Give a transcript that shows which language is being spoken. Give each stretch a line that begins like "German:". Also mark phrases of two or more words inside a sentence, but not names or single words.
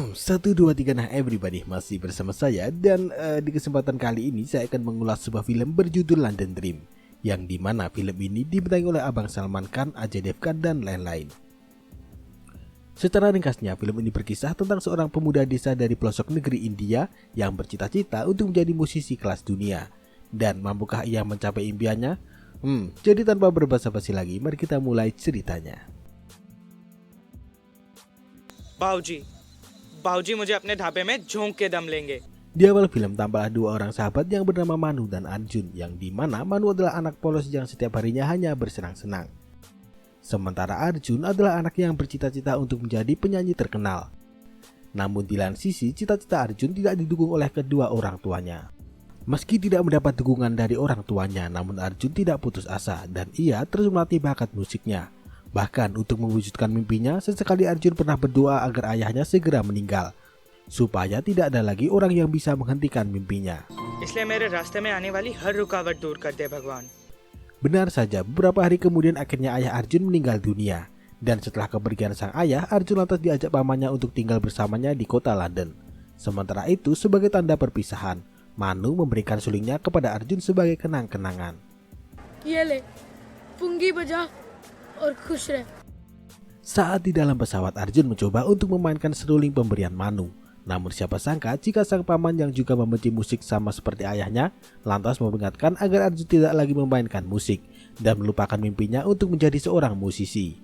Indonesian: 1, 2, 3, nah everybody, masih bersama saya. Dan di kesempatan kali ini saya akan mengulas sebuah film berjudul London Dream, yang dimana film ini dibintangi oleh Abang Salman Khan, Ajay Devgan, dan lain-lain. Secara ringkasnya, film ini berkisah tentang seorang pemuda desa dari pelosok negeri India yang bercita-cita untuk menjadi musisi kelas dunia. Dan mampukah ia mencapai impiannya? Jadi tanpa berbasa-basi lagi, mari kita mulai ceritanya.
Hindi: बाबूजी मुझे अपने ढाबे में झोंक के दम लेंगे.
Indonesian: Di awal film tampaklah dua orang sahabat yang bernama Manu dan Arjun, yang dimana Manu adalah anak polos yang setiap harinya hanya bersenang-senang. Sementara Arjun adalah anak yang bercita-cita untuk menjadi penyanyi terkenal. Namun di lain sisi, cita-cita Arjun tidak didukung oleh kedua orang tuanya. Meski tidak mendapat dukungan dari orang tuanya, namun Arjun tidak putus asa dan ia terus melatih bakat musiknya. Bahkan untuk mewujudkan mimpinya, sesekali Arjun pernah berdoa agar ayahnya segera meninggal, supaya tidak ada lagi orang yang bisa menghentikan mimpinya.
Hindi: इसलिए मेरे रास्ते में आने वाली हर रुकावट दूर कर दे भगवान.
Indonesian: Benar saja, beberapa hari kemudian akhirnya ayah Arjun meninggal dunia. Dan setelah kepergian sang ayah, Arjun lantas diajak pamannya untuk tinggal bersamanya di kota London. Sementara itu, sebagai tanda perpisahan, Manu memberikan sulingnya kepada Arjun sebagai kenang-kenangan.
Hindi: ये ले, पुंगी बजा और खुश रह.
Indonesian: Saat di dalam pesawat, Arjun mencoba untuk memainkan seruling pemberian Manu. Namun siapa sangka jika sang paman yang juga membenci musik sama seperti ayahnya, lantas memperingatkan agar Arjun tidak lagi memainkan musik dan melupakan mimpinya untuk menjadi seorang musisi.